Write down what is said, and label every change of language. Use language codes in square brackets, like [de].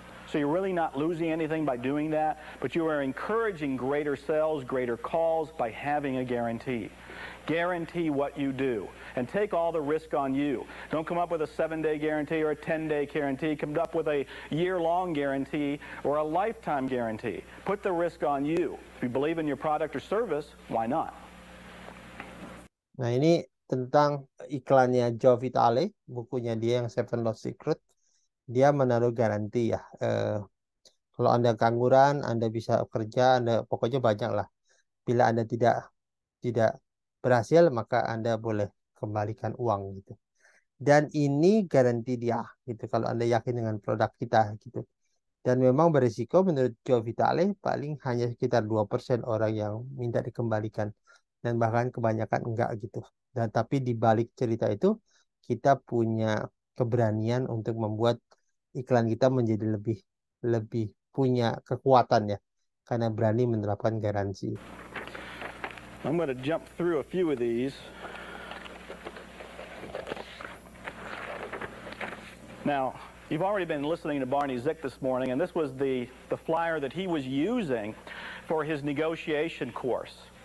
[en] So you're really not losing anything by doing that, but you are encouraging greater sales, greater calls by having a guarantee. Guarantee what you do and take all the risk on you. Don't come up with a 7-day guarantee or a 10-day guarantee. Come up with a year-long guarantee or a lifetime guarantee. Put the risk on you. If you believe in your product or service, why not? [id] Nah, ini tentang iklannya Joe Vitale, bukunya dia yang Seven Lost Secret. Dia menaruh garansi ya. Kalau Anda kangguran, Anda bisa kerja, Anda pokoknya banyak lah. Bila Anda tidak berhasil, maka Anda boleh kembalikan uang gitu. Dan ini garansi dia gitu. Kalau Anda yakin dengan produk kita gitu. Dan memang berisiko menurut Joe Vitale paling hanya sekitar 2% orang yang minta dikembalikan. Dan bahkan kebanyakan enggak gitu. Dan tapi di balik cerita itu kita punya keberanian untuk membuat iklan kita menjadi lebih punya kekuatan ya, karena berani menerapkan garansi. [en] I'm going to jump through a few of these. Now, you've already been listening to Barney Zick this morning, and this was the flyer that he was using for his negotiation course.